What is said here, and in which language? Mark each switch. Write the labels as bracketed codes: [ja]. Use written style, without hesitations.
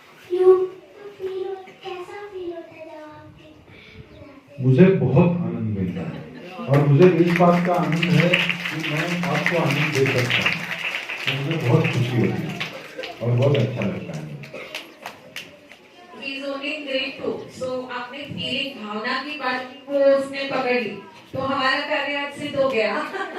[en] You feel [hi] कैसा feel होता है जब आप मुझे बहुत आनंद मिलता है और मुझे इस बात का आनंद है कि मैं आपको आनंद दे सकता हूँ, तो मुझे बहुत खुशी होती है और बहुत अच्छा लगता है. [en] He is only in grade 2, so [hi] आपने फीलिंग भावना की बात को उसने पकड़ ली, तो हमारा कार्य आज सिद्ध हो गया.